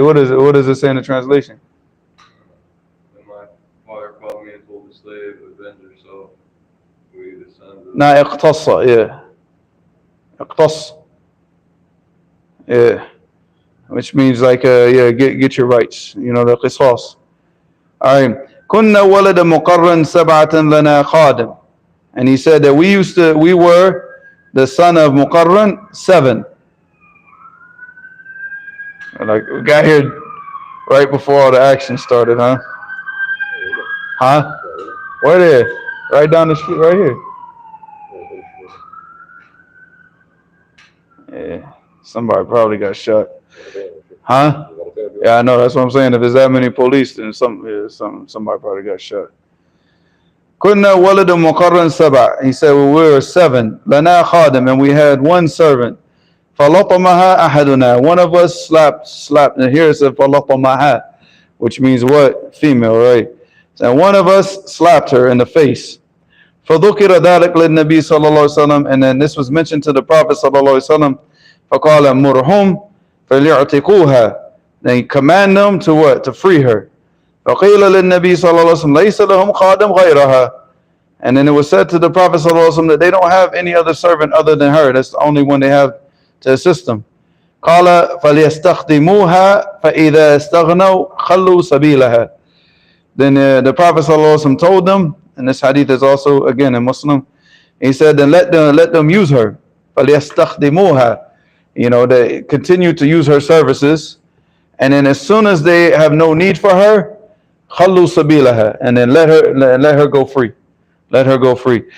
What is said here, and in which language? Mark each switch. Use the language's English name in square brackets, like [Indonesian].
[English] What does it say in the translation? When my father called me and told the slave, avenge yourself. We the sons of... No, اقْتَصَّ, yeah. [Arabic] اقْتَص. Yeah. [English] Which means like, get your rights. You know, the qisas. Alright. [Arabic] كنا ولد مقرن سبعة لنا خادم. [English] And he said that we were the son of Muqarran 7. Like, we got here right before all the action started, huh? Huh? Where there? Right down the street, right here. Yeah, somebody probably got shot. Huh? Yeah, I know. That's what I'm saying. If there's that many police, then somebody probably got shot. [Arabic] كنا ولد مقرن سبع. [English] He said, well, we were 7. [Arabic] لنا خادم, [English] and we had one servant. فلطمها أحدنا. One of us slapped. And here it says فلطمها, which means what? Female, right? And one of us slapped her in the face. [Arabic] فذكر ذلك للنبي صلى الله عليه وسلم, [English] and then this was mentioned to the Prophet صلى الله عليه وسلم. [Arabic] فقال مرهم فليعتقوها. [English] They command them to what? To free her. [Arabic] فقيل للنبي صلى الله عليه وسلم ليس لهم خادم غيرها. [English] And then it was said to the Prophet صلى الله عليه وسلم that they don't have any other servant other than her. That's the only one they have to assist them. [Arabic] قال فليستخدموها فإذا استغنوا خلوا سبيلها. [English] Then the Prophet صلى الله عليه وسلم told them, and this hadith is also again a Muslim, he said, then let them use her. [Arabic] فليستخدموها. [English] They continue to use her services. And then as soon as they have no need for her, [Arabic] خلوا سبيلها, [English] and then let her go free. Let her go free.